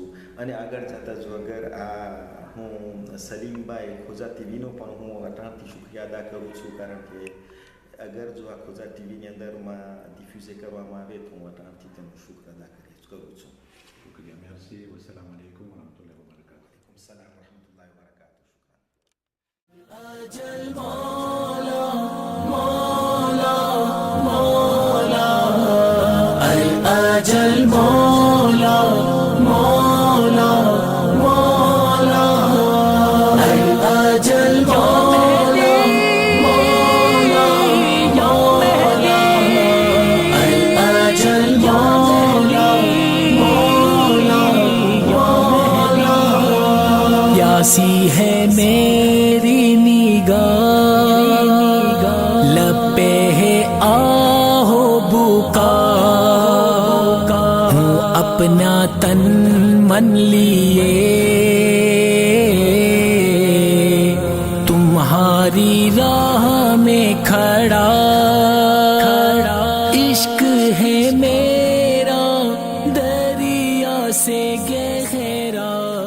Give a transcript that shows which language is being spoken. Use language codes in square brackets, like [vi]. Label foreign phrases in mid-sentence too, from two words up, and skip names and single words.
[gu] અને આગળ જતાં જો અગર આ હું સલીમભાઈ ખોજા ટીવીનો પણ હું અટાણથી શુક્રિયા અદા કરું છું, કારણ કે અગર જો આ ખોજા ટીવીની અંદરમાં ડિફ્યુઝે કરવામાં આવે તો હું અટાણથી તેનું શુક્ર અદા કરું છું. શુક્રિયા, મેરસી. [ar] والسلام عليكم ورحمة الله وبركاته. سلام ورحمة الله وبركاته. أجل مولا مولا مولا الأجل مولا مولا مولا الأجل مولا مولا مولا الأجل مولا مولا مولا [hi] प्यासी है मेरी निगाह, लब पे है आहो बुका, हूँ अपना तन मन लिए तुम्हारी राह में खड़ा, इश्क है मेरा दरिया से गहरा.